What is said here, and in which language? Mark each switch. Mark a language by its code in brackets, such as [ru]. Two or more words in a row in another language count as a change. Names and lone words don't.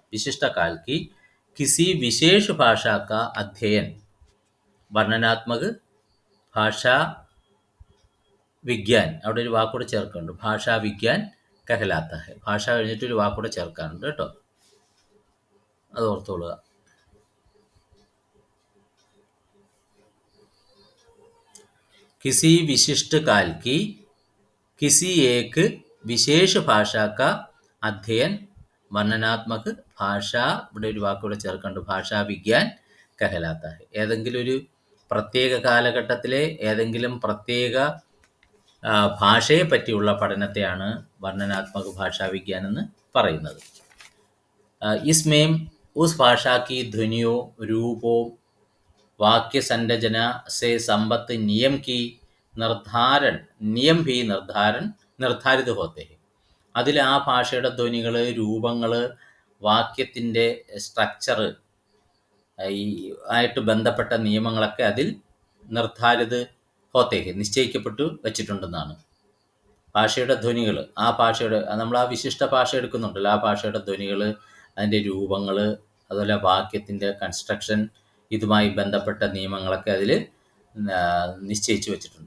[hi] विशिष्टकाल की किसी विशेष भाषा का अध्ययन वर्णनात्मक भाषा विज्ञान, [ml] അവിടെ ഒരു വാക്കൂടെ ചേർക്കുന്നുണ്ട്, [hi] भाषा विज्ञान कहलाता है. [ml] ഭാഷ കഴിഞ്ഞിട്ട് ഒരു വാക്കൂടെ ചേർക്കാറുണ്ട് കേട്ടോ, അത് ഓർത്തോളുക. [hi] किसी विशिष्ट काल की किसी एक विशेष भाषा का अध्ययन वर्णनात्मक भाषा, [ml] ഇവിടെ ഒരു വാക്കുകൂടെ ചേർക്കേണ്ട, [hi] भाषा विज्ञान कहलाता है. [ml] ഏതെങ്കിലും ഒരു പ്രത്യേക കാലഘട്ടത്തിലെ ഏതെങ്കിലും പ്രത്യേക ഭാഷയെ പറ്റിയുള്ള പഠനത്തെയാണ് [hi] वर्णनात्मक भाषा विज्ञान [ml] എന്ന് പറയുന്നത്. [hi] इसमें उस भाषा की ध्वनियों रूपों वाक्य संरचना से संबद्ध नियम भी നിർദ്ധാരിത होते हैं. [ml] അതിൽ ആ ഭാഷയുടെ ധ്വനികൾ, രൂപങ്ങൾ, വാക്യത്തിൻ്റെ സ്ട്രക്ചർ ആയിട്ട് ബന്ധപ്പെട്ട നിയമങ്ങളൊക്കെ അതിൽ [hi] निर्धारित होते हैं, [ml] നിശ്ചയിക്കപ്പെട്ടു വച്ചിട്ടുണ്ടെന്നാണ്. ഭാഷയുടെ ധ്വനികൾ, ആ ഭാഷയുടെ, നമ്മൾ ആ വിശിഷ്ട ഭാഷ എടുക്കുന്നുണ്ടല്ലോ, ആ ഭാഷയുടെ ധ്വനികൾ, അതിൻ്റെ രൂപങ്ങൾ, അതുപോലെ വാക്യത്തിൻ്റെ കൺസ്ട്രക്ഷൻ, ഇതുമായി ബന്ധപ്പെട്ട നിയമങ്ങളൊക്കെ അതിൽ നിശ്ചയിച്ചു വച്ചിട്ടുണ്ട്.